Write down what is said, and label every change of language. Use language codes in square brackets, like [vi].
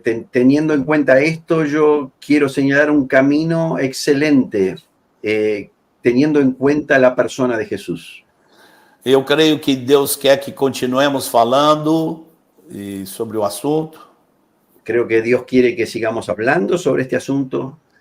[es] Teniendo en cuenta esto, yo quiero señalar un camino excelente, teniendo en cuenta la persona de Jesús. [pt] Eu creio que Deus quer que continuemos falando sobre o assunto. [es] Creo que Dios quiere que sigamos hablando sobre este asunto.